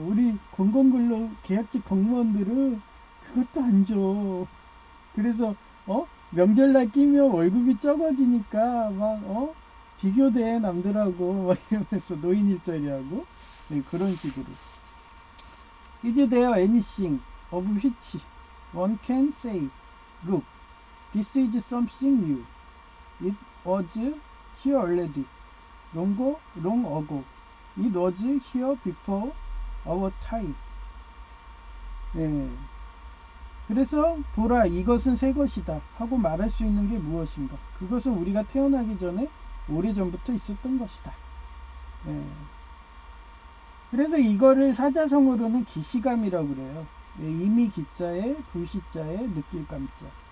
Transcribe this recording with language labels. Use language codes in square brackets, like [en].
[ko] 우리 공공근로 계약직 공무원들은 그것도 안 줘. 그래서 명절날 끼면 월급이 적어지니까 막 비교돼 남들하고 막 이러면서 노인 일자리하고 그런 식으로. [en] Is there anything of which one can say, look, this is something new. It was here already. long ago. It was here before our time. [ko] 그래서 보라 이것은 새 것이다 하고 말할 수 있는 게 무엇인가? 그것은 우리가 태어나기 전에 오래전부터 있었던 것이다. 그래서 이거를 사자성어로는 기시감이라고 그래요. 이미 기자에 불시자에 느낄 감자.